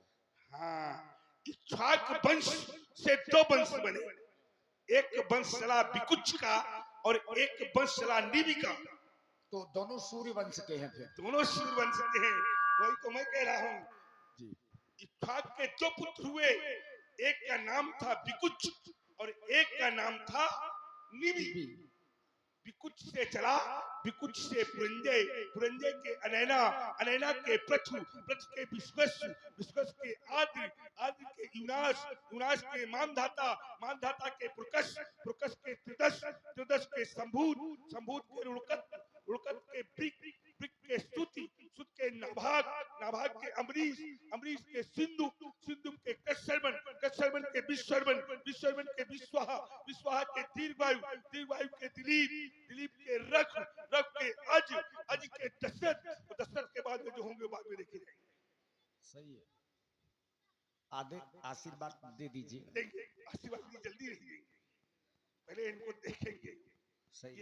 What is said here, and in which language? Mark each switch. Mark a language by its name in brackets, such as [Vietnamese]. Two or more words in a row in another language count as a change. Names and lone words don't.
[Hindi] हाँ, इक्ष्वाक वंश से दो वंश बने, एक वंश चला विकुच का और एक वंश चला निमि का। तो दोनों सूर्य वंश के हैं फिर? दोनों सूर्य वंश के हैं, वही तो मैं कह रहा हूँ जी। इक्ष्वाक के दो पुत्र हुए, एक का नाम था विकुच और एक का नाम था निमि। विकुच से चला, विकुच से पुरंजय, पुरंजय के अनैना, अनैना के पृथु, पृथु के विश्वस्व, विश्वस्व के आद्र, आद्र के युनास, युनास के मानधाता, मानधाता के पुरकस, पुरकस के त्रिदश, त्रिदश के संभूत, संभूत के रुड़कत, रुड़कत के ब्रिक, ब्रिक के स्तुति, स्तुति के नाभाग, नाभाग के अमरीश, अमरीश के सिंधु, सिंधु के कश्यपन, कश्यपन के विश्वरवन, विश्वरवन के विश्वाहा, विश्वाहा के दीर्घवायु, दीर्घवायु के दिलीप, दिलीप के रख, रख के अज, अज के दशरथ, दशरथ के बाद में जो होंगे बाद में देखे जाएंगे। सही है। आगे आशीर्वाद दे दीजिए। देंगे आशीर्वाद की जल्दी नहीं देंगे, पहले इनको देखेंगे सही।